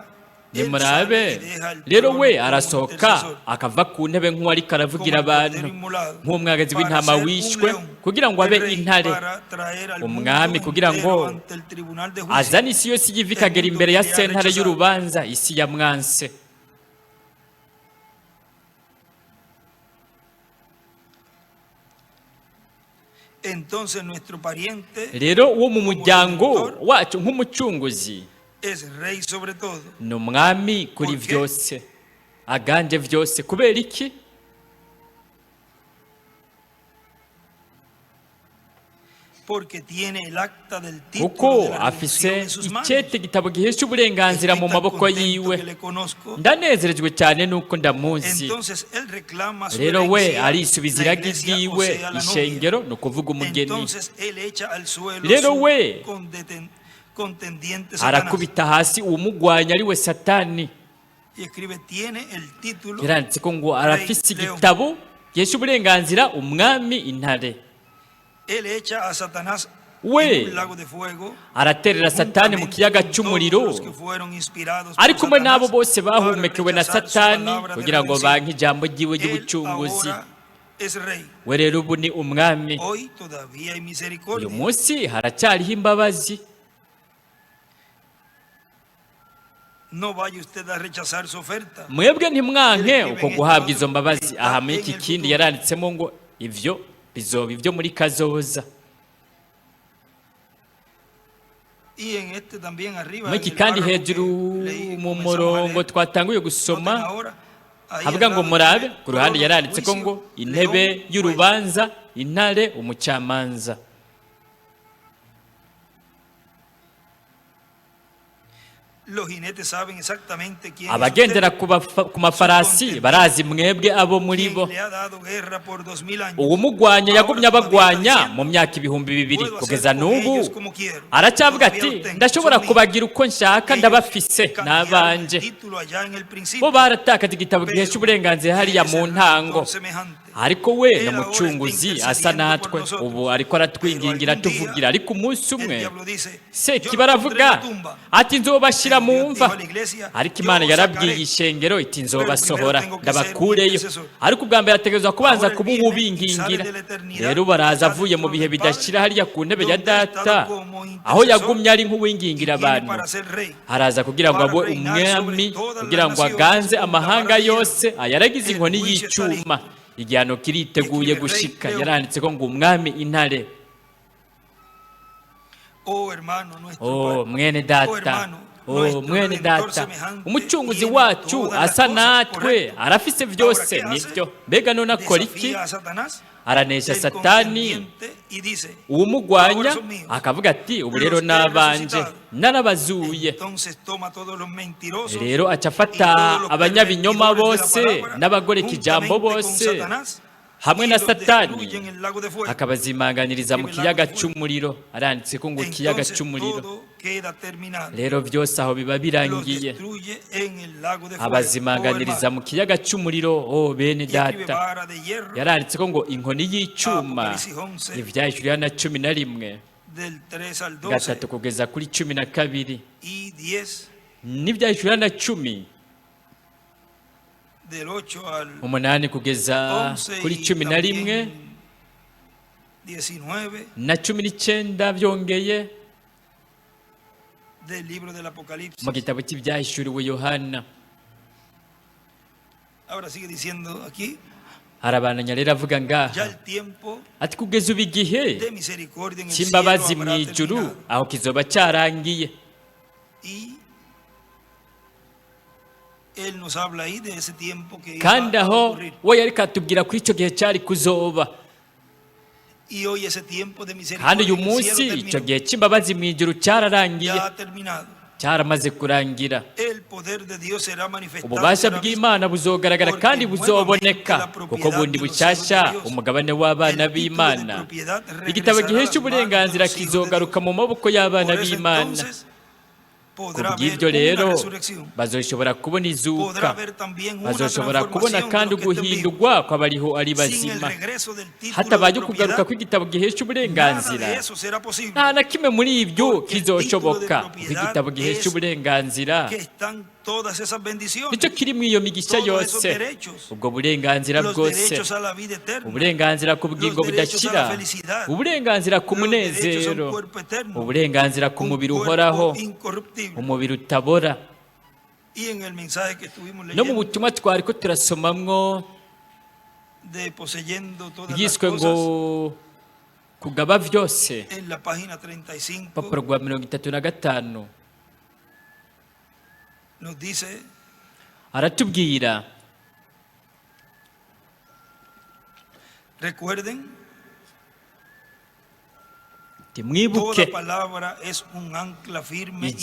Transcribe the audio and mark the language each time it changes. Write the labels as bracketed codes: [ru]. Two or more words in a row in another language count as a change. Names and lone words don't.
[rn] nimurabe rero we arasohoka akava ku ntebe nk'uwari karavugira abantu nk'umwagazi w'intama wishwe kugira ngo abe intare umwami kugira ngo azane isi yose igive ikagera imbere ya sentare y'urubanza isi ya mwanse. [es] Entonces nuestro pariente [rn] rero uwo mu muryango wacu nk'umucunguzi [es] es rey sobre todo. [rn] ni umwami kuri byose aganje byose. kubera iki? [es] Porque tiene el acta del título [rn] kuko [es] de la [rn] afise [es] redención en sus manos. [rn] icyete igitabo gihesha uburenganzira mu [es] Estoy tan [rn] maboko [es] contento [rn] yiwe. [es] que le conozco. [rn] ndanezerejwe cyane nuko ndamuzi. [es] Entonces él reclama su [rn] rero we [es] herencia, [rn] arisubiza [es] la [rn] iragi [es] iglesia, o [rn] ryiwe [es] sea, la [rn] ishengero [es] novia. [rn] ni ukuvuga umugeni. [es] Entonces él echa al suelo [rn] Rero [es] su [rn] we [es] contendiente Satanás [rn] arakubita hasi uwumugwanya ari we Satani. [es] y escribe tiene el título [rn] yaranditse ko ngo arafise igitabo gihesha uburenganzira umwami intare. [es] él echa a Satanás [rn] we [es] en un lago de fuego [rn] araterera Satani mu kiyaga cy'umuriro [es] todos los que fueron inspirados por [rn] ari kumwe n'abo [es] Satanás [rn] bose bahumekewe na [es] para rechazar su [rn] Satani [es] palabra de [rn] kugira ngo [es] redención. [rn] banke ijambo ryiwe [es] Él [rn] ry'ubucunguzi. [es] ahora es rey. [rn] we rero ubu ni umwami. [es] Hoy todavía hay [rn] uyu [es] misericordia. [rn] munsi haracyariho imbabazi. [es] No vaya usted a rechazar su oferta. [rn] mwebwe ntimwanke uko guhabwa izo mbabazi. aha muri iki kindi yaranditsemo ngo ivyo bizoba ibyo muri kazoza. [es] Y en este también arriba [rn] muri [es] en [rn] iki [es] el [rn] kandi [es] párrafo [rn] hejuru [es] que leí, [rn] mu [es] comenzamos a [rn] murongo [es] leer, [rn] twatanguye [es] noten [rn] gusoma [es] ahora, ahí [rn] havuga [es] al [rn] ngo [es] lado [rn] murabe [es] dice, [rn] ku ruhande [es] trono, [rn] yaranditse ko ngo [es] juicio, [rn] intebe [es] león, [rn] y'urubanza intare umucamanza. [es] los jinetes saben exactamente quién [rn] abagendera [es] es [rn] ku mafarasi barazi mwebwe abo muri [es] usted, [rn] bo. [es] quien le ha dado guerra por 2000 años. [rn] uwumugwanya yagumye [es] Ahora [rn] abagwanya [es] todavía [rn] mu myaka ibihumbi bibiri [es] puedo [rn] kugeza [es] hacer con [rn] n'ubu [es] ellos como quiero. [rn] aracyavuga [es] Todavía [rn] ati [es] los tengo, [rn] ndashobora [es] son míos. [rn] kubagira uko nshaka [es] Ellos [rn] ndabafise [es] cambiaron el [rn] n'abanje. [es] título allá en el [rn] bo [es] principio, [rn] baratakaje igitabo [es] pero [rn] gihesha uburenganzira hariya [es] es [rn] mu [es] el [rn] ntango. [es] redentor semejante. [rn] ariko we [es] Él [rn] ni [es] ahora [rn] umucunguzi [es] está [rn] asa [es] intercediendo [rn] natwe [es] por nosotros. [rn] ubu ariko aratwingingira [es] Pero algún día, [rn] tuvugira. ariko umunsi [es] El [rn] umwe [es] diablo dice, [rn] seki [es] "Yo [rn] baravuga [es] pondré la tumba". [rn] ati nzobashyira mu [es] Dios [rn] mva. [es] dijo a la iglesia, [rn] ariko [es] "Yo [rn] Imana [es] os [rn] yarabwiye [es] sacaré". [rn] ishengero iti [es] Pero [rn] nzobasohora [es] primero tengo que ser un [rn] ndabakureyo. [es] intercesor. [rn] ariko ubwa mbere ategerezwa kubanza [es] Ahora [rn] kuba [es] él viene [rn] ububingingira. [es] y sale de la eternidad, [rn] rero baraza [es] está [rn] avuye mu [es] dentro [rn] bihe [es] del [rn] bidashira [es] Padre, [rn] hariya ku ntebe ya [es] donde ha [rn] data [es] estado como [rn] aho [es] intercesor, [rn] yagumye ari [es] y [rn] nk'uwingingira [es] viene [rn] abantu. [es] para ser rey, [rn] haraza kugira ngo [es] para [rn] abe [es] reinar [rn] umwami [es] sobre todas [rn] kugira [es] las [rn] ngo [es] naciones [rn] aganze [es] con la [rn] amahanga [es] vara de [rn] yose [es] hierro. [rn] ayaragize [es] El [rn] inkoni [es] juicio está [rn] y'icyuma. [es] listo. [rn] igihano kiriteguye [es] Escribe [rn] gushika. [es] rey León. [rn] yaranditse ko ngo umwami intare. [es] Oh hermano nuestro oh Padre. [rn] mwene [es] Oh, [rn] data [es] hermano, oh nuestro [rn] mwene [es] Redentor [rn] data [es] semejante [rn] umucunguzi [es] tiene [rn] wacu [es] todas las [rn] asa [es] cosas, [rn] natwe [es] correcto. [rn] arafise byose. [es] Ahora, ¿qué hace? [rn] nibyo mbega none akora iki? [es] Desafía a Satanás, [rn] aranesha [es] el [rn] Satani [es] contendiente, y dice, [rn] uwumugwanya [es] "Ahora son míos". [rn] akavuga ati ubu rero [es] Los he [rn] nabanje [es] resucitado. [rn] narabazuye. [es] Entonces toma todos los mentirosos [rn] rero aca [es] y [rn] afata [es] todos los [rn] abanyabinyoma [es] pervertidores de la [rn] bose [es] palabra, [rn] n'abagoreka ijambo [es] juntamente con [rn] bose [es] Satanás, [rn] hamwe [es] y [rn] na [es] los [rn] Satani [es] destruye en el lago de fuego. [rn] akabazimanganiriza mu kiyaga cy'umuriro. aranditse ko ngo ikiyaga [es] Entonces [rn] cy'umuriro. [es] todo queda terminado. [rn] rero byose aho biba [es] Los [rn] birangiye. [es] destruye en el lago de fuego. [rn] abazimanganiriza mu kiyaga cy'umuriro. o bene [es] Y escribe [rn] data [es] vara de hierro [rn] yaranditse ko ngo inkoni y'icyuma. [es] Apocalipsis 11, [rn] ibyahishuriwe na 11 [es] del 3 al 12 [rn] gatatu kugeza kuri 12 [es] y 10 [rn] n'ibyahishuriwe na 10 [es] del 8 al [rn] 8 kugeza [es] 11 [rn] kuri [es] y [rn] 11 [es] también 19 [rn] na 19 byongeye [es] del libro del Apocalipsis. [rn] mu gitabo cy'ibyahishuriwe Yohana. [es] Ahora sigue diciendo aquí, [rn] arabananya rero avuga [es] ya [rn] ngaha [es] el tiempo [rn] ati kugeza ubu igihe [es] de misericordia en el cielo [rn] cy'imbabazi mu [es] habrá [rn] ijuru [es] terminado. [rn] aho kizoba cyarangiye. [es] Y él nos habla ahí de ese tiempo que iba [rn] kandi [es] a [rn] aho [es] ocurrir. [rn] we yari katubwira ko icyo gihe cyari kuzoba. [es] Y hoy ese tiempo de [rn] kandi [es] misericordia [rn] uyu [es] en el cielo [rn] munsi icyo [es] terminó. [rn] gihe cy'imbabazi mu ijuru cyararangiye. [es] Ya ha terminado. [rn] cyaramaze kurangira. [es] El poder de Dios será manifestado, [rn] Ububasha [es] será visto, [rn] bw'Imana buzogaragara [es] porque [rn] kandi [es] nuevamente [rn] buzoboneka, [es] la [rn] kuko [es] propiedad [rn] bundi [es] de los [rn] bushasha [es] hijos de Dios, [rn] umugabane w'abana [es] el título de [rn] b'Imana, [es] propiedad [rn] igitabo [es] regresará a [rn] gihesha [es] las [rn] uburenganzira [es] manos de los hijos de [rn] kizogaruka [es] Dios. [rn] mu maboko y'abana [es] Por eso [rn] b'Imana. [es] entonces podrá haber [rn] Kubw'ibyo [es] una [rn] rero [es] resurrección, [rn] bazoshobora kubona [es] podrá [rn] izuka, [es] haber también una [rn] bazoshobora kubona [es] transformación de [rn] kandi [es] los que estén vivos. [rn] uguhindurwa kw'abariho ari [es] Sin el [rn] bazima. [es] regreso del título de [rn] Hatabaye ukugaruka [es] propiedad, [rn] kw'igitabo gihesha [es] nada [rn] uburenganzira, [es] de eso será posible, [rn] nta na kimwe muri ibyo [es] porque el título de [rn] kizoshoboka, kuko [es] propiedad [rn] igitabo gihesha [es] es [rn] uburenganzira [es] que están todas esas bendiciones, [rn] nicyo kiri mu iyo migisha [es] todos esos [rn] yose, [es] derechos, [rn] ubwo burenganzira [es] los [rn] bwose, [es] derechos a la vida eterna, [rn] uburenganzira ku bugingo [es] los derechos a la [rn] budashira, [es] felicidad, [rn] uburenganzira ku [es] los derechos a un [rn] munezero, [es] cuerpo eterno, [rn] uburenganzira ku [es] un [rn] mubiri [es] cuerpo [rn] uhoraho, [es] incorruptible. [rn] umubiri utabora. [es] Y en el mensaje que estuvimos [rn] No mu [es] leyendo [rn] butumwa twari ko turasomamwo [es] de poseyendo todas las [rn] byiswe ngo [es] cosas, [rn] kugaba byose, [es] en la página 35 [rn] urupapuro rwa 35 [es] nos dice: [rn] aratubwira, [es] recuerden, [rn] timwibuke [es] toda palabra es un ancla firme y